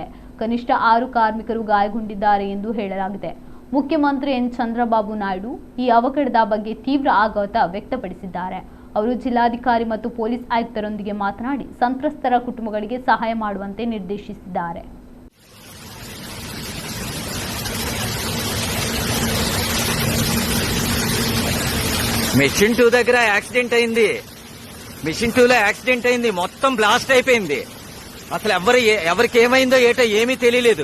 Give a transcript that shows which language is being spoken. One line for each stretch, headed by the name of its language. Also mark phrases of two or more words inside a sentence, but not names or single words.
Kannada: ಕನಿಷ್ಠ 6 ಕಾರ್ಮಿಕರು ಗಾಯಗೊಂಡಿದ್ದಾರೆ ಎಂದು ಹೇಳಲಾಗಿದೆ. ಮುಖ್ಯಮಂತ್ರಿ ಎನ್ ಚಂದ್ರಬಾಬು ನಾಯ್ಡು ಈ ಅವಘಡದ ಬಗ್ಗೆ ತೀವ್ರ ಆಘಾತ ವ್ಯಕ್ತಪಡಿಸಿದ್ದಾರೆ. ಅವರು ಜಿಲ್ಲಾಧಿಕಾರಿ ಮತ್ತು ಪೊಲೀಸ್ ಆಯುಕ್ತರೊಂದಿಗೆ ಮಾತನಾಡಿ ಸಂತ್ರಸ್ತರ ಕುಟುಂಬಗಳಿಗೆ ಸಹಾಯ ಮಾಡುವಂತೆ ನಿರ್ದೇಶಿಸಿದ್ದಾರೆ.
Telugu: మెషిన్ 2 దగ్గర యాక్సిడెంట్ అయింది. మెషిన్ 2లో యాక్సిడెంట్ అయింది. మొత్తం బ్లాస్ట్ అయిపోయింది. అసలు ఎవరికి ఏమైందో ఏటో ఏమీ తెలియలేదు.